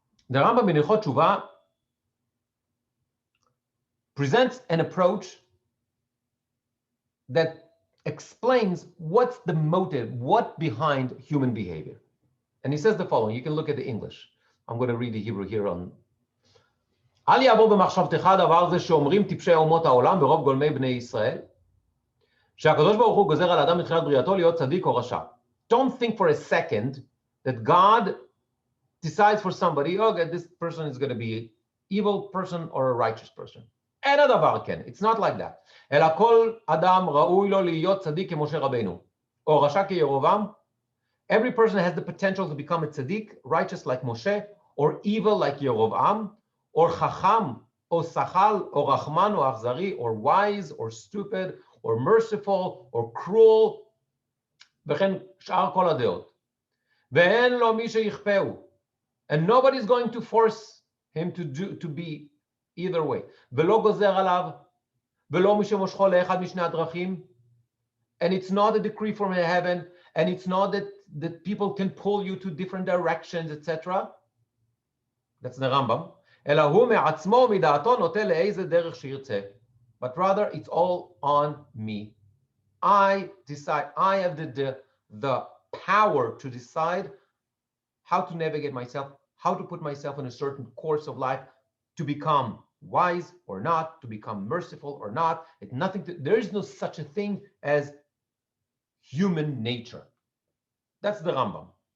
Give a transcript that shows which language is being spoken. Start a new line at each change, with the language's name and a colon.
English: The Rambam in Hilchot Teshuvah presents an approach that explains what's the motive, what behind human behavior. And he says the following. You can look at the English. I'm going to read the Hebrew here on.
Hebrew: אל יעבור במחשבתך דבר זה שאומרים טיפשי אומות העולם ברוב גולמי בני ישראל, שהקדוש ברוך הוא גוזר על האדם מתחילת בריאתו להיות צדיק או רשע.
English: Don't think for a second that God decides for somebody, okay, this person is going to be an evil person or a righteous person. אין הדבר כן, it's not like that.
Hebrew: אלא כל אדם ראוי לו להיות צדיק כמשה רבנו, או רשע כירבעם.
English: Every person has the potential to become a tzaddik, righteous like Moshe, or evil like Yerovam, or chacham, or sachal, or rachman, or achzari, or wise, or stupid, or merciful, or cruel.
Hebrew: וכן שאר כל הדעות. ואין לו מי שיכפהו.
English: And nobody's going to force him to be either way.
Hebrew: ולא גוזר עליו, ולא מי שמושכו לאחד משני הדרכים.
English: And it's not a decree from heaven, and it's not that people can pull you to different directions, etc. That's the Rambam.
Hebrew: אלא הוא מעצמו מדעתו נוטה לאיזה דרך שירצה.
English: But rather, it's all on me. I decide. I have the power to decide how to navigate myself, how to put myself in a certain course of life, to become wise or not, to become merciful or not. There is no such a thing as human nature. That's the Rambam.